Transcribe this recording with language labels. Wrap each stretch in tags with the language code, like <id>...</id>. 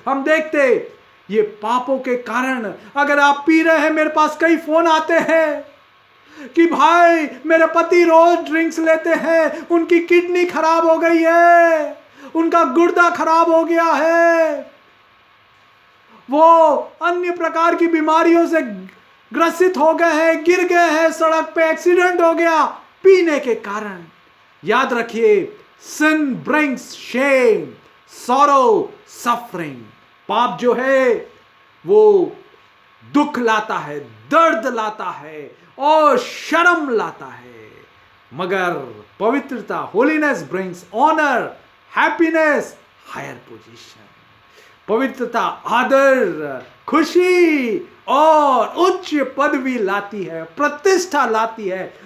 <hi>हम देखते ये पापों के कारण, अगर आप पी रहे हैं, मेरे पास कई फोन आते हैं कि भाई मेरे पति रोज ड्रिंक्स लेते हैं, उनकी किडनी खराब हो गई है, उनका गुर्दा खराब हो गया है, वो अन्य प्रकार की बीमारियों से ग्रसित हो गए हैं, गिर गए हैं, सड़क पे एक्सीडेंट हो गया पीने के कारण। याद रखिए,</hi> <en>sin brings shame, sorrow, suffering।</en> <hi>पाप जो है वो दुख लाता है, दर्द लाता है और शर्म लाता है, मगर पवित्रता,</hi> <en>Holiness brings honour, happiness, higher position.</en> <hi>पवित्रता आदर, खुशी और उच्च पदवी लाती है, प्रतिष्ठा लाती है।</hi>